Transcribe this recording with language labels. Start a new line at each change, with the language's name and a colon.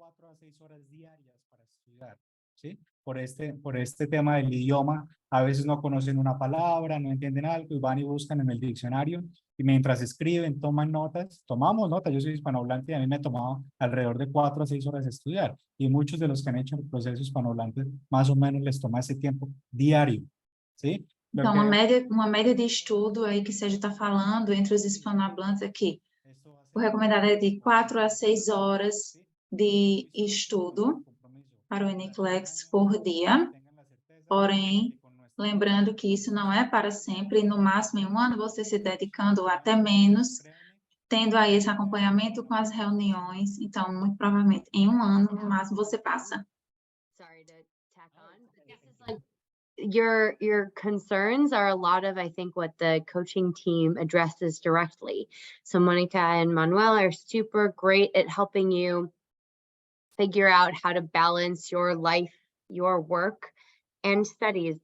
Spanish: a 6 horas diarias para estudiar, ¿sí? Por este tema del idioma, a veces no conocen una palabra, no entienden algo y van y buscan en el diccionario y mientras escriben, toman notas, tomamos notas, yo soy hispanohablante y a mí me ha tomado alrededor de 4 a 6 horas estudiar y muchos de los que han hecho el proceso hispanohablante más o menos les toma ese tiempo diario, ¿sí?
Portuguese: Então, uma média de estudo aí que Sérgio está falando entre os hispanohablantes aqui. O recomendado é de 4 a 6 horas de estudo para o NCLEX por dia. Porém, lembrando que isso não é para sempre, no máximo em um ano você se dedicando até menos, tendo aí esse acompanhamento com as reuniões. Então, muito provavelmente, em um ano, no máximo, você passa.
English: Sorry to tack on, but this is like your concerns are a lot of, I think, what the coaching team addresses directly. So Monica and Manuel are super great at helping you figure out how to balance your life, your work, and studies.